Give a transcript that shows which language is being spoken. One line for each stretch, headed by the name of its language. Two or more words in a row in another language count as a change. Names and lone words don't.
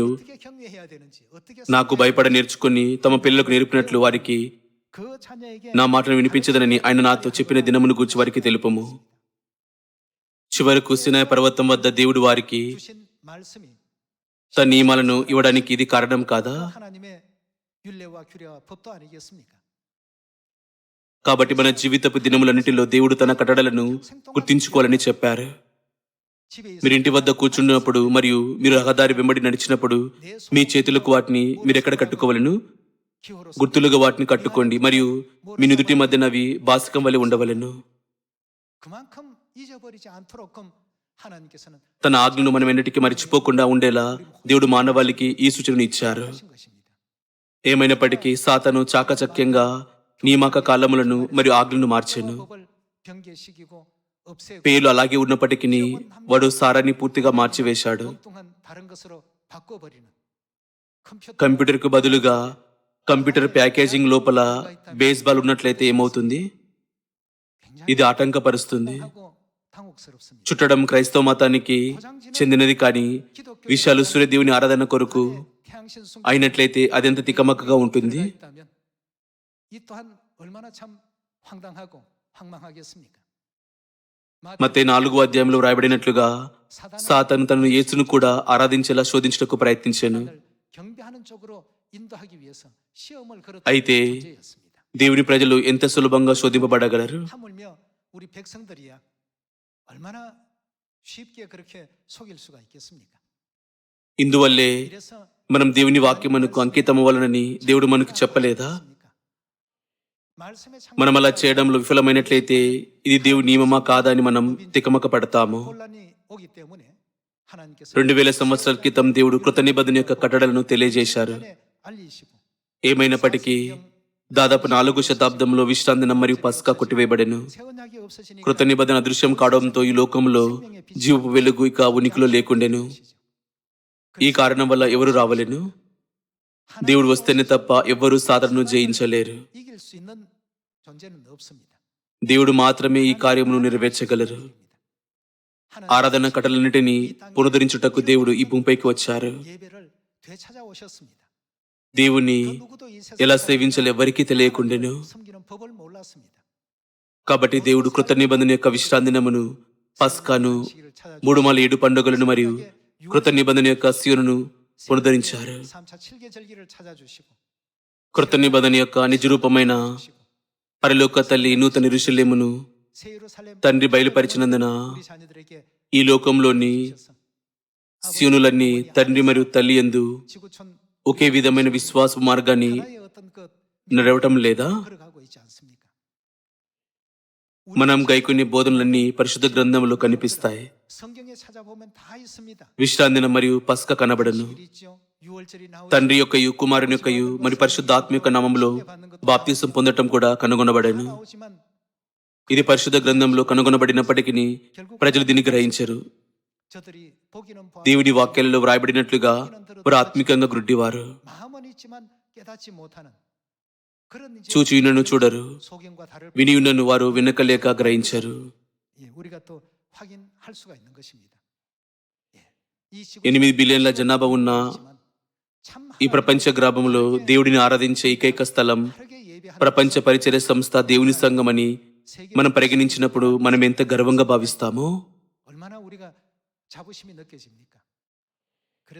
Korean: 어떻게 경외해야 되는지 어떻게
Telugu: నాకు భయపడ నేర్చుకుని తమ పిల్లలకు నేర్పినట్లు వారికి
Korean: 그 자녀에게
Telugu: నా మాటను వినిపించదనని ఆయన నాతో చెప్పిన దినమును గూర్చి వారికి తెలుపము. చివరకు సినాయి పర్వతం వద్ద దేవుడు వారికి
Korean: 주신 말씀이
Telugu: తన నియమాలను ఇవ్వడానికి ఇది కారణం కాదా?
Korean: 그 하나님의 율례와 규례와 법도 아니겠습니까?
Telugu: కాబట్టి మన జీవితపు దినములన్నిటిలో దేవుడు తన కట్టడలను గుర్తించుకోవాలని చెప్పారు.
Korean: 집에
Telugu: మీరు ఇంటి వద్ద కూర్చున్నప్పుడు మరియు మీరు రహదారి వెంబడి నడిచినప్పుడు మీ చేతులకు వాటిని మీరెక్కడ కట్టుకోవలను?
Korean: 기호로
Telugu: గుర్తులుగా వాటిని కట్టుకోండి మరియు మీ నుదుటి మధ్యన అవి బాసికం వలె ఉండవలెను.
Korean: 그만큼 잊어버리지 않도록 하나님께서는
Telugu: తన ఆజ్ఞను మనం ఎన్నటికీ మరిచిపోకుండా ఉండేలా దేవుడు మానవాళికి ఈ సూచనను ఇచ్చారు.
Korean: 하신 것입니다.
Telugu: ఏమైనప్పటికీ సాతాను చాకచక్యంగా నియామక కాలములను మరియు ఆజ్ఞలను మార్చెను.
Korean: 법을 변개시키고 없애고
Telugu: పేర్లు అలాగే ఉన్నప్పటికీ వాడు సారాన్ని పూర్తిగా మార్చివేశాడు.
Korean: 엉뚱한 다른 것으로 바꿔버리는 컴퓨터
Telugu: కంప్యూటర్కు బదులుగా
English: computer packaging
Telugu: లోపల బేస్బాల్ ఉన్నట్లయితే ఏమవుతుంది? ఇది ఆటంకపరుస్తుంది.
Korean: 하고 당혹스럽습니다.
Telugu: చుట్టడం క్రైస్తవ మతానికి చెందినది కానీ విషయాలు సూర్యదేవుని ఆరాధన కొరకు
Korean: 태양신 숭
Telugu: అయినట్లయితే అదెంత తికమక్కగా ఉంటుంది.
Korean: 있다면 이 또한 얼마나 참 황당하고 황망하겠습니까?
Telugu: మత్తయి 4వ అధ్యాయంలో వ్రాయబడినట్లుగా సాతాను తనను యేసును కూడా ఆరాధించేలా శోధించుటకు ప్రయత్నించాను.
Korean: 사단을 경배하는 쪽으로 인도하기 위해서 시험을 걸었던
Telugu: అయితే
Korean: 존재였습니다.
Telugu: దేవుని ప్రజలు ఎంత సులభంగా శోధింపబడగలరు?
Korean: 하물며 우리 백성들이야 얼마나 쉽게 그렇게 속일 수가 있겠습니까?
Telugu: ఇందువల్లే
Korean: 이래서
Telugu: మనం దేవుని వాక్యమునకు అంకితం అవ్వాలనని దేవుడు మనకు చెప్పలేదా?
Korean: 말씀에
Telugu: మనం అలా చేయడంలో విఫలమైనట్లయితే ఇది దేవుని నియమమా కాదా అని మనం తికమక పడతాము.
Korean: 혼란이 오기 때문에 하나님께서
Telugu: 2000 సంవత్సరాల క్రితం దేవుడు కృత నిబంధన యొక్క కట్టడలను తెలియజేశారు.
Korean: 전에 알리시고
Telugu: ఏమైనప్పటికీ దాదాపు 4వ శతాబ్దంలో విశ్రాంతి దినం మరియు పస్కా కొట్టివేయబడెను.
Korean: 새 언약이 없어지니까
Telugu: కృత నిబంధన అదృశ్యం కావడంతో ఈ లోకంలో జీవపు వెలుగు ఇక ఉనికిలో లేకుండెను. ఈ కారణం వల్ల ఎవరు రావలేను. దేవుడు వస్తేనే తప్ప ఎవ్వరూ సాతానును జయించలేరు.
Korean: 이길 수 있는 존재는 없습니다.
Telugu: దేవుడు మాత్రమే ఈ కార్యమును నెరవేర్చగలరు. ఆరాధన కట్టలన్నిటినీ పునరుద్ధరించుటకు దేవుడు ఈ భూమిపైకి వచ్చారు.
Korean: 예배를 되찾아오셨습니다.
Telugu: దేవుని
Korean: 그 누구도 이
Telugu: ఎలా
Korean: 세상에
Telugu: సేవించాలో ఎవరికీ తెలియకుండెను.
Korean: 섬기는 법을 몰랐습니다.
Telugu: కాబట్టి దేవుడు కృత నిబంధన యొక్క విశ్రాంతి దినమును, పస్కాను, 307 పండుగలను మరియు కృత నిబంధన యొక్క సీనును పునరుద్ధరించారు.
Korean: 3차 7개 절기를 찾아주시고
Telugu: కృత నిబంధన యొక్క నిజరూపమైన పరలోక తల్లి నూతన యెరూషలేమును 새 예루살렘 తండ్రి బయలుపరిచినందున
Korean: 우리 자녀들에게
Telugu: ఈ లోకంలోని
Korean: 주셔서
Telugu: శివునులన్నీ తండ్రి మరియు తల్లి యందు
Korean: 지구촌
Telugu: ఒకే విధమైన విశ్వాస మార్గాన్ని
Korean: 하나의 어떤 그
Telugu: నడవటం లేదా?
Korean: 걸어가고 있지 않습니까?
Telugu: మనం గైకొనే బోధనలన్నీ పరిశుద్ధ గ్రంథంలో కనిపిస్తాయి.
Korean: 성경에 찾아보면 다 있습니다.
Telugu: విశ్రాంతి దినం మరియు పస్క కనబడను.
Korean: 있죠. 유월절이 나오죠.
Telugu: తండ్రి యొక్కయు కుమారుని యొక్కయు మరియు పరిశుద్ధాత్మ యొక్క నామములో బాప్తిసం పొందటం కూడా కనుగొనబడను.
Korean: 다 나오지만
Telugu: ఇది పరిశుద్ధ గ్రంథంలో కనుగొనబడినప్పటికీ ప్రజలు దీన్ని గ్రహించరు.
Korean: 저들이 보기는
Telugu: దేవుడి వాక్యాలలో వ్రాయబడినట్లుగా వారు ఆత్మికంగా గ్రుడ్డివారు.
Korean: 마음은 있지만 깨닫지 못하는 그런 이제
Telugu: చూచియున్నను చూడరు,
Korean: 소경과 다를
Telugu: వినియున్నను వారు వినకలేక గ్రహించరు.
Korean: 예, 우리가 또 확인할 수가 있는 것입니다. 예, 이
Telugu: 8 బిలియన్ల జనాభా ఉన్న
Korean: 참
Telugu: ఈ ప్రపంచ గ్రామంలో దేవుడిని ఆరాధించే ఏకైక స్థలం
Korean: 하나님께 예배하는
Telugu: ప్రపంచ పరిచర్య సంస్థ దేవుని సంఘమని మనం పరిగణించినప్పుడు మనం ఎంత గర్వంగా భావిస్తామో.
Korean: 얼마나 우리가 자부심이 느껴집니까? 그래서